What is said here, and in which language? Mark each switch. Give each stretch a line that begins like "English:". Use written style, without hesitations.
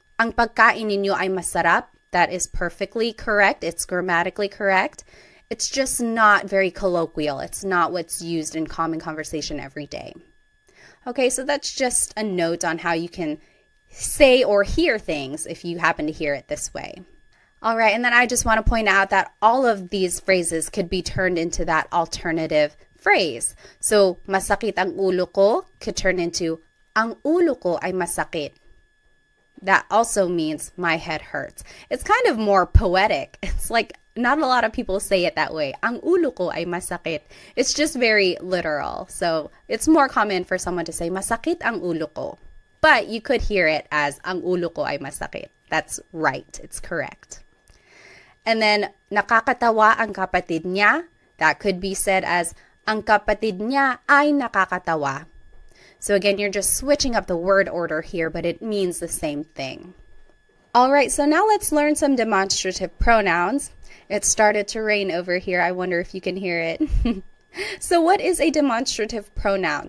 Filipino: Ang pagkain ninyo ay masarap.
English: That is perfectly correct. It's grammatically correct. It's just not very colloquial. It's not what's used in common conversation every day. Okay, so that's just a note on how you can say or hear things if you happen to hear it this way. All right, and then I just want to point out that all of these phrases could be turned into that alternative phrase. So,
Filipino: masakit ang ulo ko
English: could turn into
Filipino: ang ulo ko ay masakit.
English: That also means my head hurts. It's kind of more poetic. It's like not a lot of people say it that way.
Filipino: Ang ulo ko ay masakit.
English: It's just very literal. So, it's more common for someone to say
Filipino: masakit ang ulo ko.
English: But you could hear it as
Filipino: ang ulo ko ay masakit.
English: That's right. It's correct. And then,
Filipino: nakakatawa ang kapatid niya.
English: That could be said as,
Filipino: ang kapatid niya ay nakakatawa.
English: So again, you're just switching up the word order here, but it means the same thing. All right, so now let's learn some demonstrative pronouns. It started to rain over here. I wonder if you can hear it. So what is a demonstrative pronoun?